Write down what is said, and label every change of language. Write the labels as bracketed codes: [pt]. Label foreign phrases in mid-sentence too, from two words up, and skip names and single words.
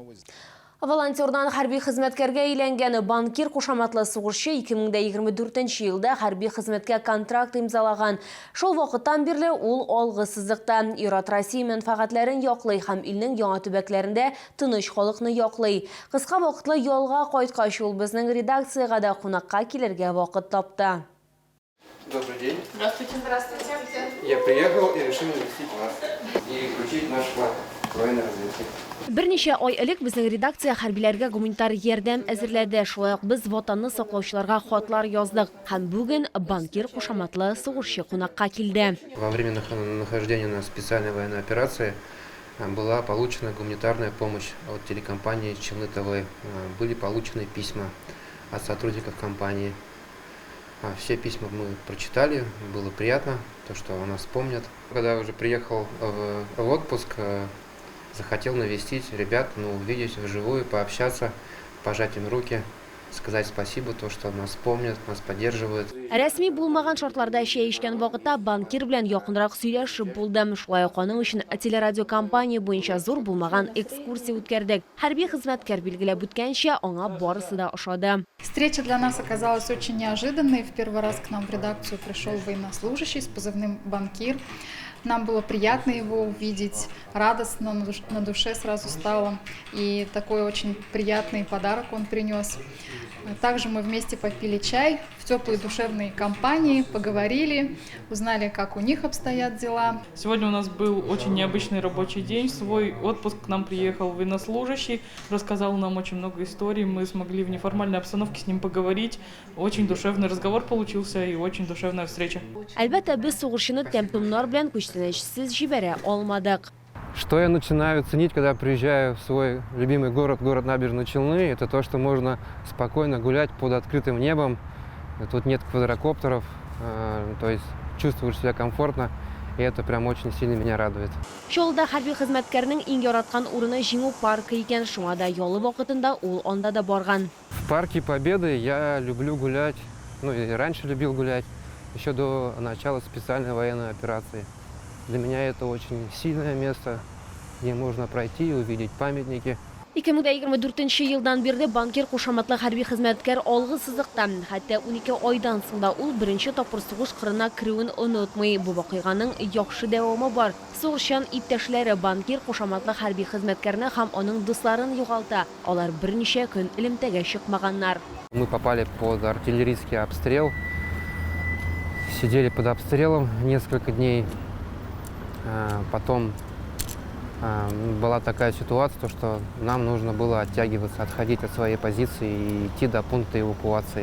[tt] Волонтердан хәрби хезмәткәргә әйләнгән банкир кушаматлы сугышчы 2024 елда хәрби хезмәткә контракт имзалаган. Шул вакыттан бирле ул алгысызлыкта Ират Россия мәнфәгатьләрен яклый һәм илнең яңа төбәкләрендә тыныч халыкны яклый. Кыска вакытлы ялга кайткач ул безнең редакциягә дә кунакка килергә вакыт тапты. [ru] Добрый день. Здравствуйте. Здравствуйте. Я приехал и решил навестить вас и включить наш план военной разведки. [tt] Берничә ай элек безнең редакция хәрбиләргә гуманитар ярдәм әзерләде. Шулай ук без ватанны саклаучыларга хатлар яздык. Һәм бүген банкир кушаматлы сугышчы кунакка килде. [ru] Во время нахождения на специальной военной операции была получена гуманитарная помощь от телекомпании Челны ТВ. Были получены письма от сотрудников компании. Все письма мы прочитали, было приятно, то, что о нас помнят. Когда уже приехал в отпуск, захотел навестить ребят, увидеть вживую, пообщаться, пожать им руки, сказать спасибо, то, что нас помнят, нас поддерживают. [tt] Рәсми булмаган шартларда чәй эчкән вакытта банкир белән якынрак сөйләшеп булдым. Шулай ук аның өчен телерадиокомпания буенча зур булмаган экскурсия үткәрдек. Хәрби хезмәткәр билгеләп үткәнчә, аңа барысы да ошады. [ru] Встреча для нас оказалась очень неожиданной. В первый раз к нам в редакцию пришел военнослужащий с позывным «Банкир». Нам было приятно его увидеть, радостно на душе сразу стало. И такой очень приятный подарок он принес. Также мы вместе попили чай в теплой душевной компании, поговорили, узнали, как у них обстоят дела. Сегодня у нас был очень необычный рабочий день. В свой отпуск к нам приехал военнослужащий, рассказал нам очень много историй. Мы смогли в неформальной обстановке с ним поговорить. Очень душевный разговор получился и очень душевная встреча. [tt] Әлбәттә, без сугышчыны тәм-томнар белән күчтәнәчсез җибәрә алмадык. [ru] Что я начинаю ценить, когда приезжаю в свой любимый город Набережные Челны, это то, что можно спокойно гулять под открытым небом. Тут нет квадрокоптеров, то есть чувствуешь себя комфортно, и это прям очень сильно меня радует. [tt] Шулда хәрби хезмәткәрнең иң яраткан урыны җиңү паркы икән, шуңа да ялы вакытында ул анда да барган. [ru] В парке Победы я люблю гулять, ну и раньше любил гулять, еще до начала специальной военной операции. Для меня это очень сильное место, где можно пройти и увидеть памятники. [tt] 2024 елдан бирле банкир кушаматлы хәрби хезмәткәр алгы сызыкта, хәтта 12 айдан соң да ул беренче тапкыр сугыш кырына керүен онытмый. Бу вакыйганың яхшы дәвамы бар. Сугышчан иптәшләре банкир кушаматлы хәрби хезмәткәрне һәм аның дусларын югалта. Алар берничә көн элемтәгә чыкмаганнар. [ru] Мы попали под артиллерийский обстрел, сидели под обстрелом несколько дней. Потом была такая ситуация, что нам нужно было оттягиваться, отходить от своей позиции и идти до пункта эвакуации.